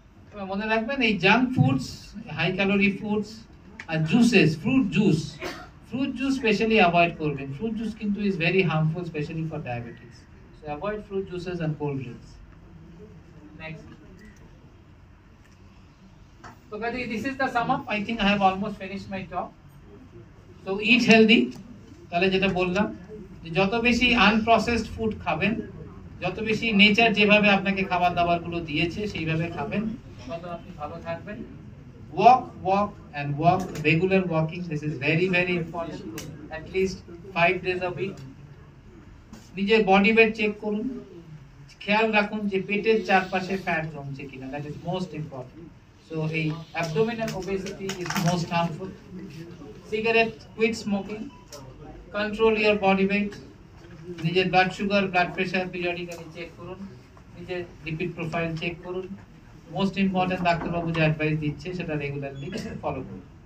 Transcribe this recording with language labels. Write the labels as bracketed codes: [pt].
[bn] তবে মনে রাখবেন এই junk foods, high calorie foods আর juices, fruit juice specially avoid করবেন। [en] fruit juice [bn] কিন্তু [en] Is very harmful specially for diabetes, so avoid fruit juices and cold drinks. Next. So Gaji, this is the sum up. I think I have almost finished my talk. So eat healthy. [bn] তাহলে যেটা বললাম যে যত বেশি unprocessed food খাবেন, যত বেশি nature যেভাবে আপনাকে খাবার দাবারগুলো দিয়েছে সেইভাবে খাবেন, তত আপনি ভালো থাকবেন। [en] Walk and walk, regular walking. This is very very important. At least 5 days a week. [bn] নিজের বডি ওয়েট চেক করুন, খেয়াল রাখুন যে পেটের চারপাশে ফ্যাট জমছে কিনা, [en] That is most important. [bn] So এই [en] Abdominal obesity is most harmful. [bn] Cigarette, [en] quit smoking, control your body weight, [bn] নিজের blood sugar, blood pressure periodically check করুন, নিজের লিপিড প্রোফাইল চেক করুন, মোস্ট ইম্পর্টেন্ট ডাক্তারবাবু যে অ্যাডভাইস দিচ্ছে সেটা রেগুলারলি ফলো করুন।